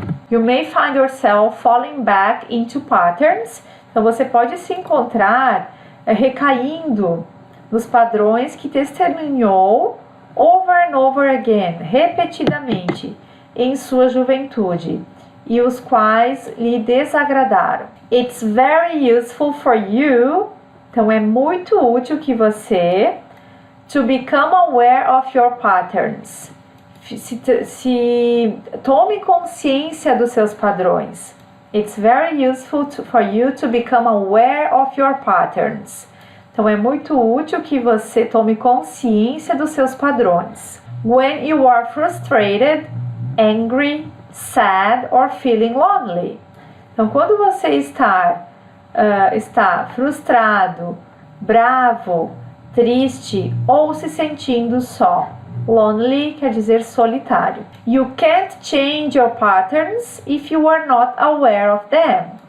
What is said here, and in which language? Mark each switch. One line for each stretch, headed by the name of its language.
English: You may find yourself falling back into patterns.
Portuguese: Então você pode se encontrar recaindo nos padrões que testemunhou
English: over and over again,
Portuguese: repetidamente, em sua juventude, e os quais lhe desagradaram.
English: It's very useful for you,
Portuguese: então é muito útil que
English: to become aware of your patterns.
Portuguese: Se tome consciência dos seus padrões.
English: It's very useful for you to become aware of your patterns.
Portuguese: Então é muito útil que você tome consciência dos seus padrões.
English: When you are frustrated, angry, sad or feeling lonely.
Portuguese: Então quando você está frustrado, bravo, triste ou se sentindo só. Lonely quer dizer solitário.
English: You can't change your patterns if you are not aware of them.